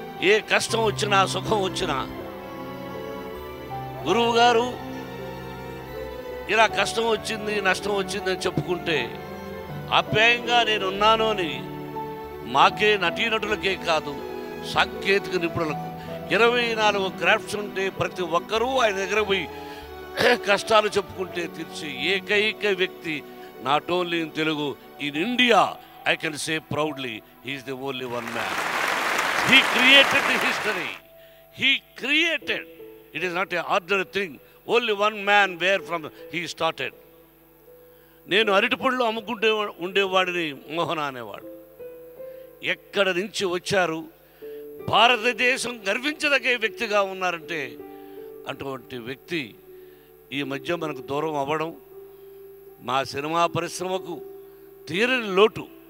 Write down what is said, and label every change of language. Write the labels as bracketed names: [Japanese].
[Telugu] ఏ కష్టం వచ్చినా, సుఖం వచ్చినా గురువు గారు ఇలా కష్టం వచ్చింది, నష్టం వచ్చిందని చెప్పుకుంటే ఆప్యాయంగా నేనున్నాను అని మాకే, నటీనటులకే కాదు, సాంకేతిక నిపుణులకు 24 క్రాఫ్ట్స్ ఉంటే ప్రతి ఒక్కరూ ఆయన దగ్గర పోయి కష్టాలు చెప్పుకుంటే తీర్చి ఏకైక వ్యక్తి, [English] Not only in Telugu, in India. I can say proudly, he is the only one man. He created the history. He created. It is not an ordinary thing. Only one man where from he started. [Telugu] నేను అరటిపళ్ళు అమ్ముకుంటే ఉండేవాడిని మోహన అనేవాడు. ఎక్కడ నుంచి వచ్చారు, భారతదేశం గర్వించదగే వ్యక్తిగా ఉన్నారంటే అటువంటి వ్యక్తి ఈ మధ్య మనకు దూరం అవ్వడం మా సినిమా పరిశ్రమకు తీరని లోటు.